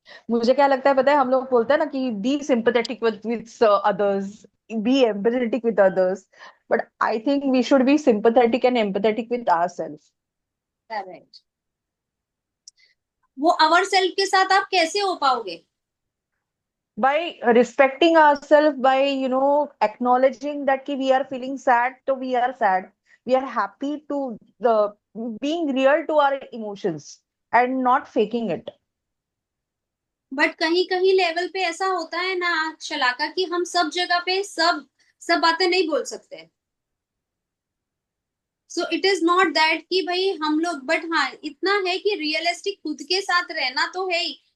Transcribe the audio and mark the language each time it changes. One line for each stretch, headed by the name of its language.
Hindi: मुझे क्या लगता है पता है, हम लोग बोलते हैं ना कि
English: Be sympathetic with others, be empathetic with others, but I think we should be sympathetic and empathetic with ourself. Correct.
Hindi: वो अवर सेल्फ के साथ आप कैसे हो पाओगे?
English: By respecting ourselves, by acknowledging that we are feeling sad, so we are sad, we are happy to the being real to our emotions and not faking it.
Hindi: But कहीं कहीं level पे ऐसा होता है ना शलाका, कि हम सब जगह पे सब सब बातें नहीं बोल सकते।
English: so it is not that
Hindi: कि भाई हम लोग, बट हाँ इतना है कि रियलिस्टिक खुद के साथ रहना तो है ही।